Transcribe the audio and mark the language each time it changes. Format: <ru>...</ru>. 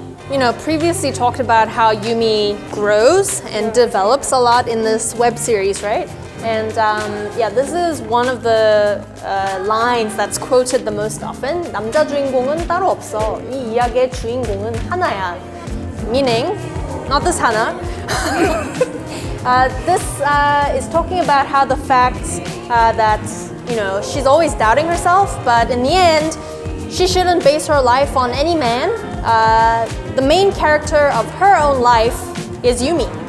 <en>You know, previously talked about how Yumi grows and develops a lot in this web series, right? And yeah, this is one of the lines that's quoted the most often.</en> <ko>남자 주인공은 따로 없어. 이 이야기의 주인공은 하나야.</ko> <en>Meaning, not this Hana. This is talking about how the fact that, you know, she's always doubting herself, but in the end, she shouldn't base her life on any man. The main character of her own life is Yumi.</en>